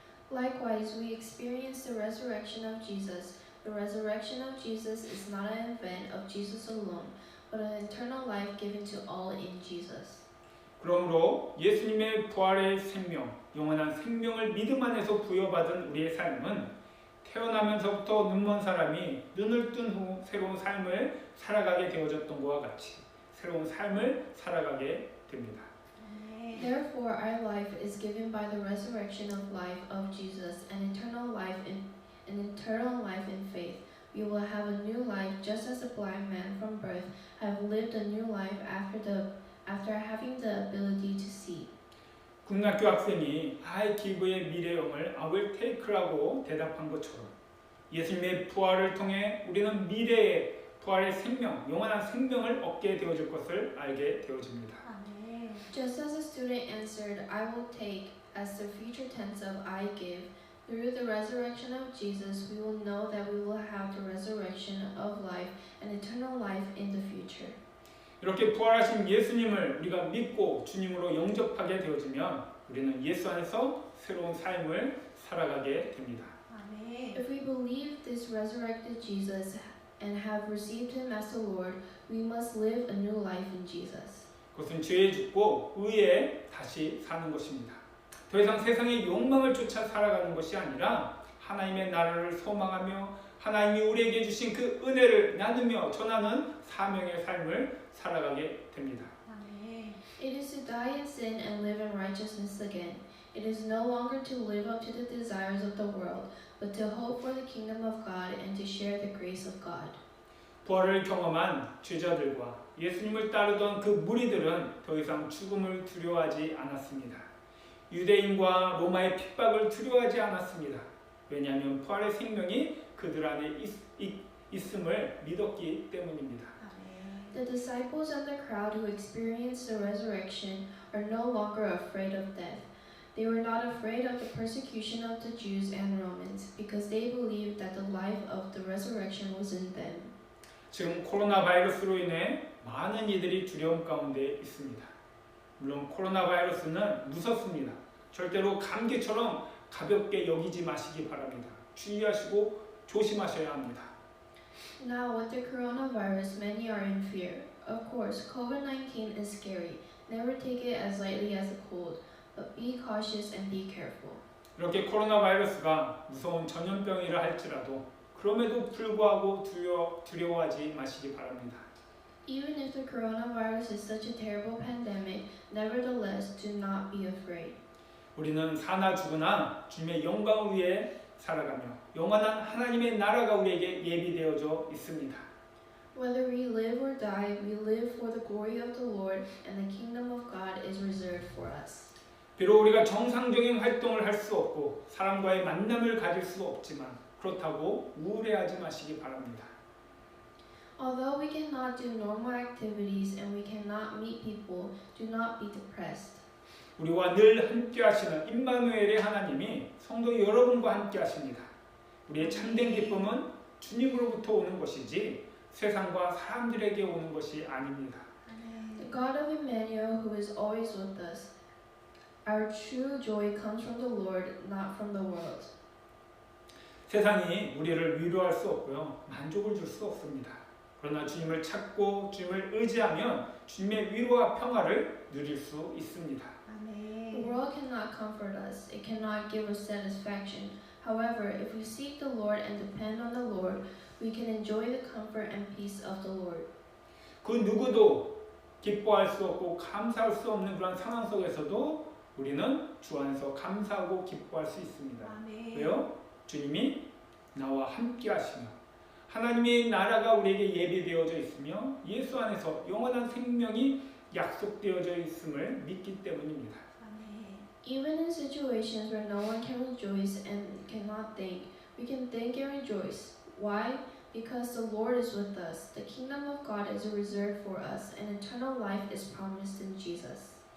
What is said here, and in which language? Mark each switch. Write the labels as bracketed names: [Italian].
[English] Likewise, we experience the resurrection of Jesus. The resurrection of Jesus is not an event of Jesus alone, but an eternal life given to all in Jesus. [Korean] 그러므로 예수님의 부활의 생명, 영원한 생명을 믿음 안에서 부여받은 우리의 삶은 태어나면서부터 눈먼 사람이 눈을 뜬 후 새로운 삶을 살아가게 되어졌던 것과 같이 새로운 삶을 살아가게 됩니다. [English] Therefore, our life is given by the resurrection of life of Jesus, an eternal life in faith. We will have a new life, just as the blind man from birth have lived a new life after having the ability to see. [Korean] 국민학교 학생이 [English] I give [Korean] 의 미래형을 [English] I will take [Korean] 라고 대답한 것처럼 예수님의 부활을 통해 우리는 미래의 부활의 생명, 영원한 생명을 얻게 되어질 것을 알게 되어집니다. [English] Just as the student answered, "I will take," as the future tense of I give, through the resurrection of Jesus, we will know that we will have the resurrection of life and eternal life in the future. [Korean] 이렇게 부활하신 예수님을 우리가 믿고 주님으로 영접하게 되어지면 우리는 예수 안에서 새로운 삶을 살아가게 됩니다. [English] If we believe this resurrected Jesus and have received him as the Lord, we must live a new life in Jesus. [Korean] 그것은 죄에 죽고 의에 다시 사는 것입니다. 더 이상 세상의 욕망을 쫓아 살아가는 것이 아니라 하나님의 나라를 소망하며 하나님이 우리에게 주신 그 은혜를 나누며 전하는 사명의 삶을 살아가게 됩니다. [English] It is to die in sin and live in righteousness again. It is no longer to live up to the desires of the world, but to hope for the kingdom of God and to share the grace of God. [Korean] 부활을 경험한 제자들과 예수님을 따르던 그 무리들은 더 이상 죽음을 두려워하지 않았습니다. 유대인과 로마의 핍박을 두려워하지 않았습니다. 왜냐하면 부활의 생명이 그들 안에 있음을 믿었기 때문입니다. [English] The disciples and the crowd who experienced the resurrection are no longer afraid of death. They were not afraid of the persecution of the Jews and Romans because they believed that the life of the resurrection was in them. [Korean] 지금 코로나 바이러스로 인해 많은 이들이 두려움 가운데 있습니다. 물론 코로나 바이러스는 무섭습니다. 절대로 감기처럼 가볍게 여기지 마시기 바랍니다. 주의하시고 조심하셔야 합니다. [English] Now, with the coronavirus, many are in fear. Of course, COVID-19 is scary. Never take it as lightly as a cold, but be cautious and be careful. [Korean] 이렇게 코로나 바이러스가 무서운 전염병이라 할지라도 그럼에도 불구하고 두려워하지 마시기 바랍니다. [English] Even if the coronavirus is such a terrible pandemic, nevertheless, do not be afraid. [Korean] 우리는 사나 죽으나 주님의 영광을 위해 살아가며 영원한 하나님의 나라가 우리에게 예비되어져 있습니다. [English] Whether we live or die, we live for the glory of the Lord, and the kingdom of God is reserved for us. [Korean] 비록 우리가 정상적인 활동을 할 수 없고 사람과의 만남을 가질 수 없지만 그렇다고 우울해하지 마시기 바랍니다. [English] Although we cannot do normal activities and we cannot meet people, do not be depressed. [Korean] 우리와 늘 함께 하시는 임마누엘의 하나님이 성도 여러분과 함께 하십니다. 우리의 참된 기쁨은 주님으로부터 오는 것이지 세상과 사람들에게 오는 것이 아닙니다. [English] The God of Emmanuel, who is always with us, our true joy comes from the Lord, not from the world. [Korean] 세상이 우리를 위로할 수 없고요. 만족을 줄 수 없습니다. 그러나 주님을 찾고 주님을 의지하면 주님의 위로와 평화를 누릴 수 있습니다. [English] The world cannot comfort us. It cannot give us satisfaction. However, if we seek the Lord and depend on the Lord, we can enjoy the comfort and peace of the Lord. [Korean] 그 누구도 기뻐할 수 없고 감사할 수 없는 그런 상황 속에서도 우리는 주 안에서 감사하고 기뻐할 수 있습니다. 왜요? 주님이 나와 함께 하시며 하나님의 나라가 우리에게 예비되어져 있으며 예수 안에서 영원한 생명이 약속되어져 있음을 믿기 때문입니다. [English] Even in situations where no one can rejoice and cannot think, we can think and rejoice. Why? Because the Lord is with us. The kingdom of God is reserved for us, and eternal life is promised in Jesus.